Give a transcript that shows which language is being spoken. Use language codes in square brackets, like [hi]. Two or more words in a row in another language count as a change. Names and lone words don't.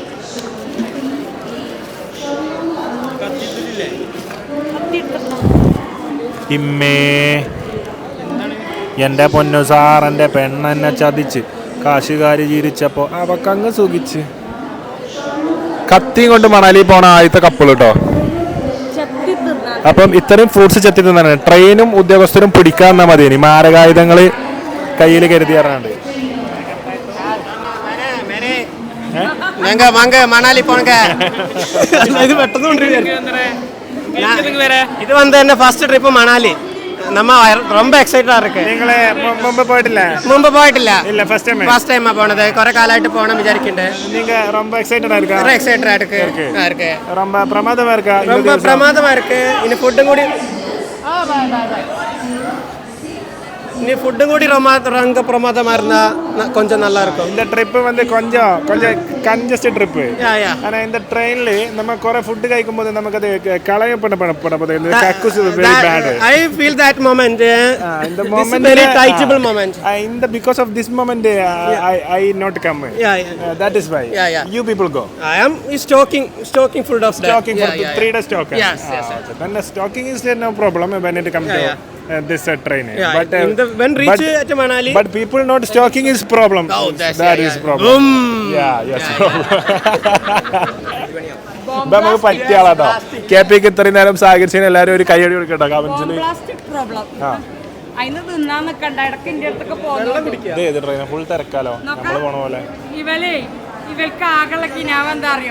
[ml] ഇമ്മേ എൻ്റെ പൊന്നു സാർ എൻ്റെ പെണ്ണെന്നെ ചതിച്ച് കാശുകാരി ചിരിച്ചപ്പോൾ അവക്കങ്ങ് സുഖിച്ച്. കത്തിയും കൊണ്ട് മണാലി പോണ ആദ്യത്തെ കപ്പിൾ കേട്ടോ. അപ്പം ഇത്രയും ഫ്രൂട്ട്സ് ചെത്തി തിന്നാണ്. ട്രെയിനും ഉദ്യോഗസ്ഥരും പിടിക്കാൻ തന്നാൽ മതി. ഇനി മാരകായുധങ്ങൾ കയ്യിൽ കരുതി ഇറങ്ങാണ്ട്. [ta] மணாலி போனங்க. இது வெட்டணும். இது வந்து என்ன [en] first trip [ta] மணாலி. நம்ம ரொம்ப எக்ஸைட்டடா இருக்கு. [ml] നിങ്ങള് മുമ്പ് പോയിട്ടില്ല? മുമ്പ് പോയിട്ടില്ല. ഇല്ല, [en] first time [ml] പോണത്. കുറെ കാലമായിട്ട് പോകണം വിചാരിക്കുന്നുണ്ട്. [ta] நீங்க ரொம்ப எக்ஸைட்டடா இருக்கா? ரொம்ப எக்ஸைட்டடா இருக்கு. ரொம்ப பிரமாதமா இருக்கா? ரொம்ப பிரமாதமா இருக்கு. இனி ஃபுட்டும் கூடி இனி ஃபுட்டும் கூடி ரொம்ப பிரமாதமா இருந்தா கொஞ்சம் நல்லா இருக்கும். இந்த ட்ரிப் வந்து கொஞ்சம் [en] congest trip. [ta] ஆனா இந்த ட்ரெயின்ல நம்ம குறை ஃபுட் [ml] കഴിക്കുമ്പോൾ നമുക്ക് അത് കളയപ്പെടപ്പെടുന്നത് [en] very bad. I feel that moment. The moment very touchable moment. In the because of this moment I not come. That is why. You people go. I am stocking food of that. Stocking for 3 days stock. Yes. Then stocking is no problem when it comes to this train. But when reach at Manali. But people not stocking is problem. Oh, that is problem. Yes. [ml] നമുക്ക് പറ്റിയ ആളാട്ടോ. KPക്ക് ഇത്രയും നേരം സഹകരിച്ചതിന് എല്ലാവരും ഒരു കൈയടി കൊടുക്കട്ടോ കമന്റ്സിൽ. അതിന് തിന്നാൻ നിൽക്കണ്ട. ഇടയ്ക്ക് എൻ്റെ അടുത്തൊക്കെ പോകുന്നു. ഫുൾ തിരക്കാലോ നമ്മള് പോണ പോലെ. ഇവർക്ക് ആകെയുള്ള കിനാവ് എന്താ അറിയോ?